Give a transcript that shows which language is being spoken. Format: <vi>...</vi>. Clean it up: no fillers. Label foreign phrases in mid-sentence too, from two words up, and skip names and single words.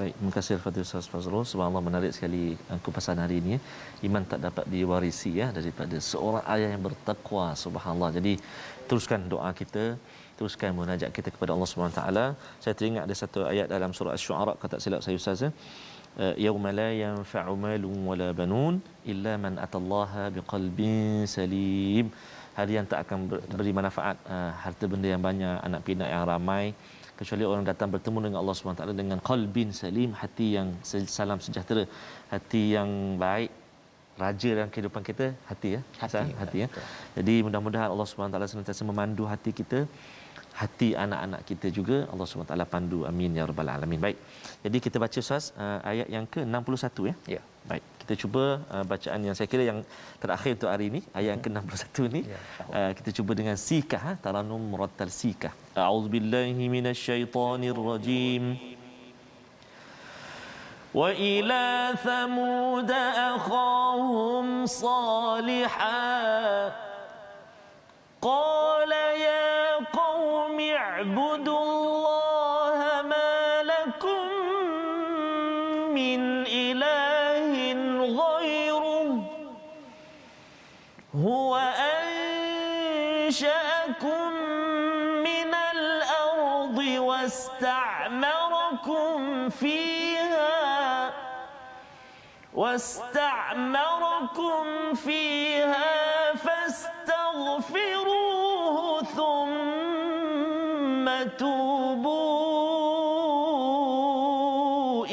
<ms>Baik, terima kasih Al-Fatihah Ustaz Fazrul. Subhanallah, menarik sekali kupasan hari ini. Iman tak dapat diwarisi, ya, daripada seorang ayah yang bertakwa. Subhanallah. Jadi teruskan doa kita, teruskan munajat kita kepada Allah</ms> <ar>سبحانه وتعالى.</ar> <ms>Saya teringat ada satu ayat dalam surah Asy-Syu'ara, kata silap saya Ustaz,</ms> <ar>يوم لا ينفع مال ولا بنون إلا من أتى الله بقلب سليم.</ar> <ms>Hari yang tak akan beri manfaat harta benda yang banyak, anak pinak yang ramai, kecuali orang datang bertemu dengan Allah SWT dengan</ms> <ar>قلب سليم,</ar> <ms>hati yang salam sejahtera, hati yang baik. Raja dalam kehidupan kita hati, ya, hati, ya. Jadi mudah-mudahan Allah SWT senantiasa memandu hati kita, hati anak-anak kita juga Allah SWT pandu.</ms> <ar>آمين يا رب العالمين.</ar> <ms>Baik. Jadi kita baca Ustaz ayat yang ke-61, ya. Ya. Baik. Kita cuba bacaan yang saya kira yang terakhir untuk hari ini, ayat yang ke-61 ni. Kita cuba dengan sikah, taranum murattal sikah.</ms> <ar>أعوذ بالله من الشيطان الرجيم. وإلى ثمود أخاهم صالحا قال يا قوم اعبدوا الله ما لكم من إله غيره هو أنشأكم من الأرض واستعمركم فيها فاستغفروه ثم توبوا</ar>